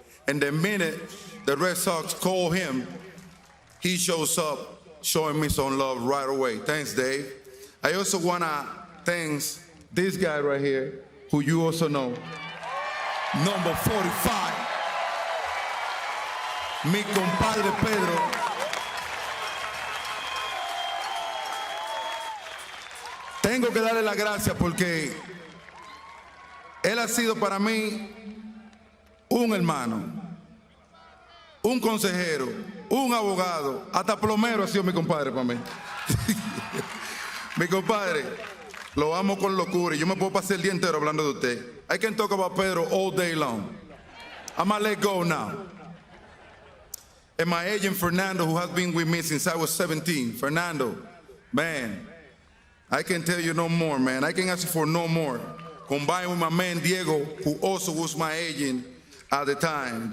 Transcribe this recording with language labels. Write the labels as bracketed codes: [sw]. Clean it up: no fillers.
[en] And the minute the Red Sox call him, he shows up showing me some love right away. Thanks, Dave. I also wanna thank this guy right here, who you also know, number 45, [es] mi compadre [en] Pedro. [es] Tengo que darle las gracias porque él ha sido para mí un hermano, un consejero, un abogado, hasta plomero ha sido mi compadre para mí. Mi compadre, lo amo con locura y yo me puedo pasar el día entero hablando de usted. [en] I can talk about Pedro all day long. I'm gonna let go now. And my agent Fernando, who has been with me since I was 17. Fernando, man, I can tell you no more, man. I can ask you for no more. Combined with my man Diego, who also was my agent at the time.